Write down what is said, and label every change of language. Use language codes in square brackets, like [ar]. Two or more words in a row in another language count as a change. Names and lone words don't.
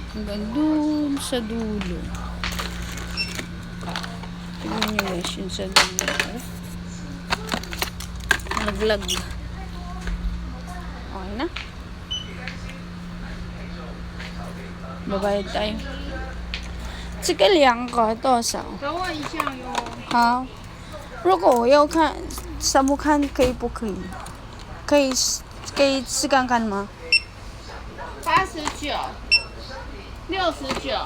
[tl] Hanggang doon sa dulo. Tignan nyo guys, yung sa naglag. Okay na. Babayad tayo. [zh] 这个2个多少？等我一下哟。好，如果我要看三不看，可以不可以？可以试看看吗？ 89、69。